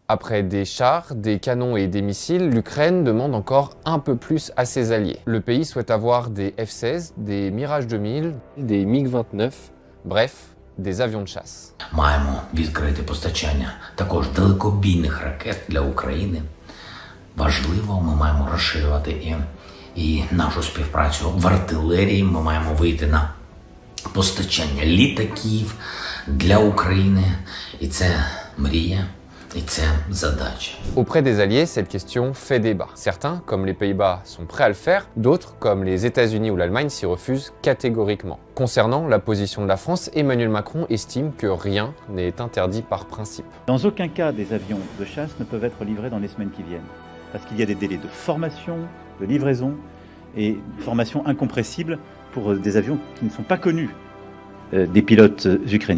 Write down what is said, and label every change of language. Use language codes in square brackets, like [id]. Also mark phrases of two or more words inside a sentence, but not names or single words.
[fr] Après des chars, des canons et des missiles, l'Ukraine demande encore un peu plus à ses alliés. Le pays souhaite avoir des F-16, des Mirage 2000, des MiG-29, bref, des avions de chasse. [uk] Маємо відкрити постачання також далекобійних ракет для України. Важливо, ми маємо розширювати і нашу співпрацю в артилерії. Ми маємо вийти на постачання літаків для України. І це мрія. [fr] Auprès des alliés, cette question fait débat. Certains, comme les Pays-Bas, sont prêts à le faire, d'autres, comme les États-Unis ou l'Allemagne, s'y refusent catégoriquement. Concernant la position de la France, Emmanuel Macron estime que rien n'est interdit par principe. Dans aucun cas, des avions de chasse ne peuvent être livrés dans les semaines qui viennent, parce qu'il y a des délais de formation, de livraison, et une formation incompressible pour des avions qui ne sont pas connus des pilotes ukrainiens.